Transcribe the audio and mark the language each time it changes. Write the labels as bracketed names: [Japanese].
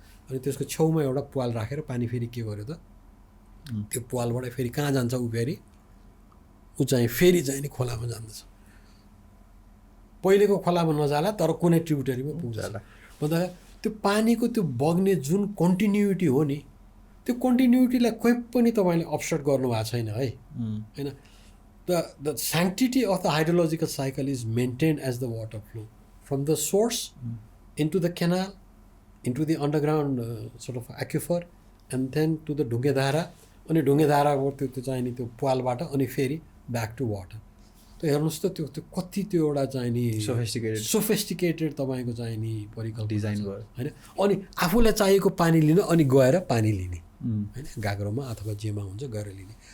[Nepali] अनि त्यसको छेउमा एउटा पाल राखेर पानी फेरि के गर्यो त, त्यो पालबाट फेरि कहाँ जान्छ ऊ, फेरि ऊ चाहिँ फेरि चाहिँ नि खोलामा जान्दछ। पहिलेको खोलामा नजाला तर कुनै ट्रिब्युटरीमा पुग्छ भन्दा त्यो पानीको त्यो बग्ने जुन कन्टिन्युटी हो नि, त्यो कन्टिन्युटीलाई कोही पनि तपाईँले अपसेट गर्नुभएको छैन है होइन। [English] The sanctity of the hydrological cycle is maintained as the water flow from the source into the canal, into the underground sort of aquifer, and then to the ढुङ्गेधारा। [Nepali] अनि ढुङ्गेधाराबाट त्यो चाहिँ नि त्यो पालबाट अनि फेरि [English] Back to water. [Nepali] त हेर्नुहोस् त त्यो कति त्यो एउटा चाहिँ नि सोफिस्टिकेटेड तपाईँको चाहिँ नि परिकल्पना डिजाइन भयो होइन। अनि आफूलाई चाहिएको पानी लिन अनि गएर पानी लिने होइन, गाग्रोमा अथवा जेमा हुन्छ गएर लिने।